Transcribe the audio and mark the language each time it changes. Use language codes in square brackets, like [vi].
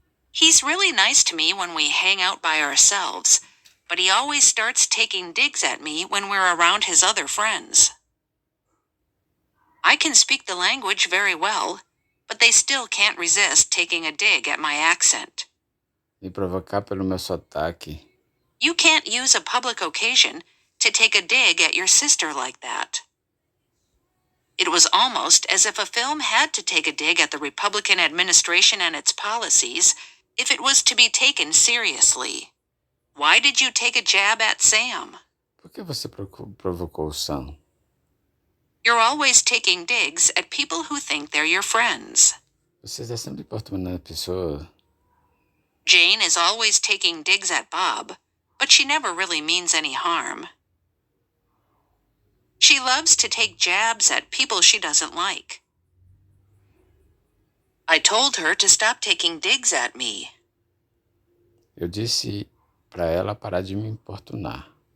[en] He's really nice to me when we hang out by ourselves, but he always starts taking digs at me when we're around his other friends. I can speak the language very well, but they still can't resist taking a dig at my accent. [pt] Me provocar pelo meu sotaque. [en] You can't use a public occasion to take a dig at your sister like that. It was almost as if a film had to take a dig at the Republican administration and its policies if it was to be taken seriously. Why did you take a jab at Sam? [pt] Por que você provocou o Sam? [en] You're always taking digs at people who think they're your friends. [pt] Você está sempre importunando a pessoa. [en] Jane is always taking digs at Bob, but she never really means any harm. She loves to take jabs at people she doesn't like. I told her to stop taking digs at me. [pt] Eu disse para ela parar de me importunar.